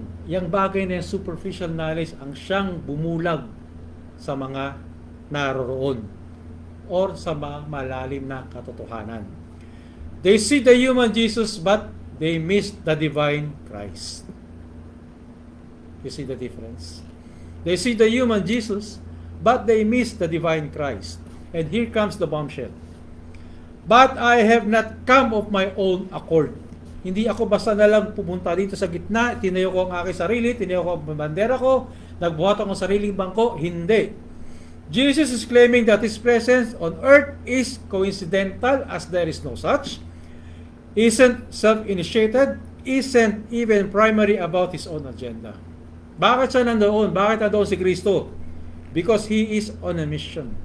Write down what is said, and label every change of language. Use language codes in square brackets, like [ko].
[tl] Yung bagay na yung superficial knowledge, ang siyang bumulag sa mga naroroon or sa mga malalim na katotohanan. [en] They see the human Jesus, but they miss the divine Christ. You see the difference? They see the human Jesus, but they miss the divine Christ. And here comes the bombshell. But I have not come of my own accord. [tl] Hindi ako basta na lang pumunta dito sa gitna, tinayo ko ang aking sarili, tinayo ko ang bandera ko, nagbuhat ako ng sariling bangko. Hindi. [en] Jesus is claiming that His presence on earth is coincidental, as there is no such. Isn't self-initiated, isn't even primary about His own agenda. [tl] Bakit siya nandoon? Bakit nandoon si Kristo? [en] Because He is on a mission.